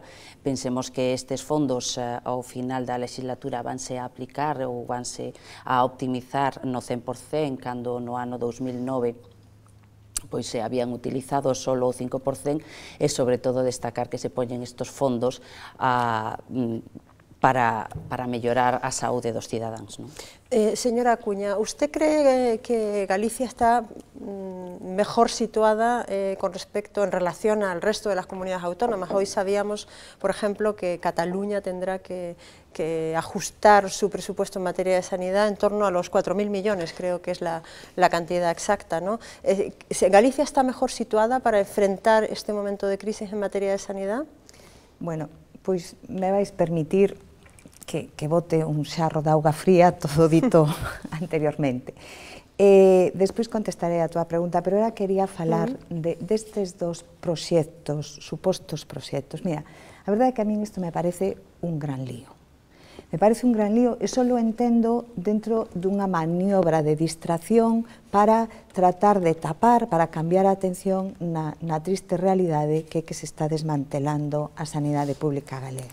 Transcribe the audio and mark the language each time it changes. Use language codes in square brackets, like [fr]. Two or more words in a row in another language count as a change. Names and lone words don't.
[gl] Pensemos que estes fondos ao final da legislatura vanse a aplicar ou vanse a optimizar no 100%, cando no ano 2009 pois se habían utilizado só o 5%, e sobre todo destacar que se poñen estes fondos para mellorar a saúde dos cidadáns, non? [es] Señora Acuña, ¿usted cree que Galicia está mejor situada con respecto, en relación al resto de las comunidades autónomas? Hoy sabíamos, por ejemplo, que Cataluña tendrá que ajustar su presupuesto en materia de sanidad en torno a los 4.000 millones, creo que es la cantidad exacta, ¿no? ¿Galicia está mejor situada para enfrentar este momento de crisis en materia de sanidad? [gl] Bueno, pois me vais permitir que bote un xarro de auga fría todo dito anteriormente. Despois contestaré a túa pregunta, pero ahora quería falar destes dos proxectos, supostos proxectos. Mira, a verdade é que a min isto me parece un gran lío. Me parece un gran lío e só lo entendo dentro dunha maniobra de distracción para tratar de tapar, para cambiar a atención na triste realidade que se está desmantelando a sanidade pública galega.